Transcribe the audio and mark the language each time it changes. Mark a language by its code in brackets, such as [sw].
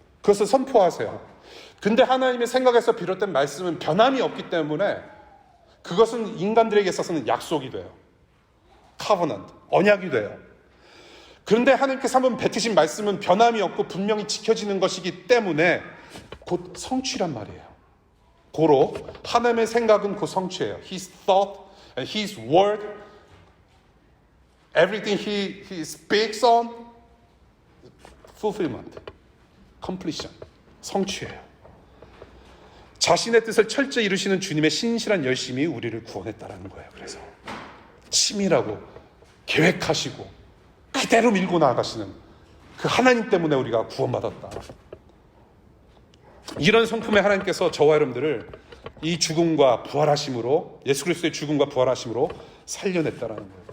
[ko] 그것을 선포하세요. 근데 하나님의 생각에서 비롯된 말씀은 변함이 없기 때문에 그것은 인간들에게 있어서는 약속이 돼요. covenant, 언약이 돼요. 그런데 하나님께서 한번 뱉으신 말씀은 변함이 없고 분명히 지켜지는 것이기 때문에 곧 성취란 말이에요. 고로 하나님의 생각은 곧 성취예요. [en] His thought and His word, everything He speaks on, fulfillment, completion, [ko] 성취예요. 자신의 뜻을 철저히 이루시는 주님의 신실한 열심이 우리를 구원했다라는 거예요. 그래서 치밀하고 계획하시고 그대로 밀고 나아가시는 그 하나님 때문에 우리가 구원받았다. 이런 성품의 하나님께서 저와 여러분들을 이 죽음과 부활하심으로, 예수 그리스도의 죽음과 부활하심으로 살려냈다라는 거예요.